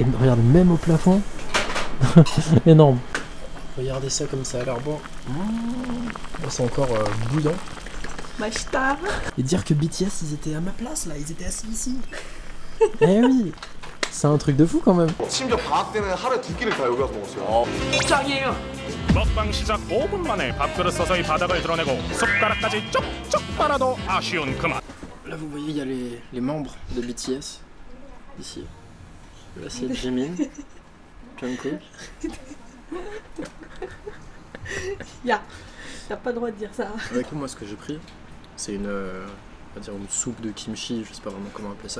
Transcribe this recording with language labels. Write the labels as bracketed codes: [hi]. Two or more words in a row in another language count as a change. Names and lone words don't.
[fr] Et regarde, même au plafond, énorme. Regardez ça comme ça a l'air bon. C'est encore bouillant. Machita. Et dire que BTS ils étaient à ma place là, ils étaient assis ici. Eh oui, c'est un truc de fou quand même. [ko] 심지어 방학 때는 하루에 2끼를 다 여기 와서 먹었어요. 짱이에요. 먹방 시작 5분 만에 밥그릇 서서히 바닥을 드러내고 숟가락까지 쪽쪽 빨아도 아쉬운 그만. [fr] Là vous voyez il y a les membres de BTS ici. Là c'est Jimin, Jungkook. T'as pas le droit de dire ça. Avec moi ce que j'ai pris, c'est une, on va dire une soupe de kimchi, je sais pas vraiment comment appeler ça.